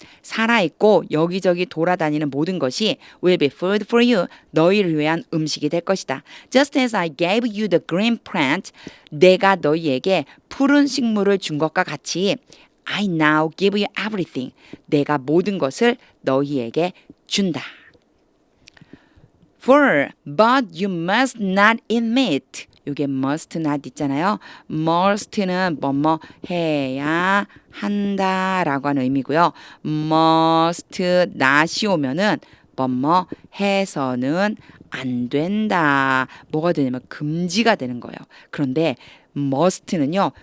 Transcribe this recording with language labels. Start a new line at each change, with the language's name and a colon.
Korean: 살아있고 여기저기 돌아다니는 모든 것이
English: will be food for you.
Korean: 너희를 위한 음식이 될 것이다.
English: Just as I gave you the green plant.
Korean: 내가 너희에게 푸른 식물을 준 것과 같이
English: I now give you everything.
Korean: 내가 모든 것을 너희에게 준다. 4.
English: But you must not eat meat.
Korean: 이게 must not 있잖아요. must는 뭐뭐 해야 한다라고 하는 의미고요. must not이 오면은 뭐뭐 해서는 안 된다. 뭐가 되냐면 금지가 되는 거예요. 그런데 must는요.